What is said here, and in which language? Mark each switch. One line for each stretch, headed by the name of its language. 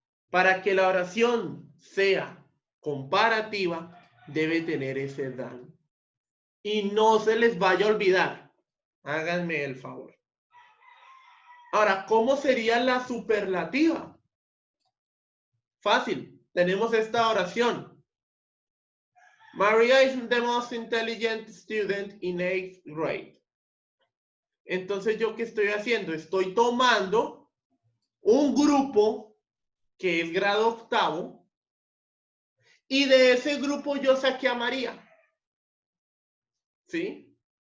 Spanish: Para que la oración sea comparativa, debe tener ese than. Y no se les vaya a olvidar. Háganme el favor. Ahora, ¿cómo sería la superlativa? Fácil. Tenemos esta oración.
English: Maria is the most intelligent student in 8th grade.
Spanish: Entonces, ¿yo qué estoy haciendo? Estoy tomando un grupo que es grado octavo y de ese grupo yo saqué a María. ¿Sí?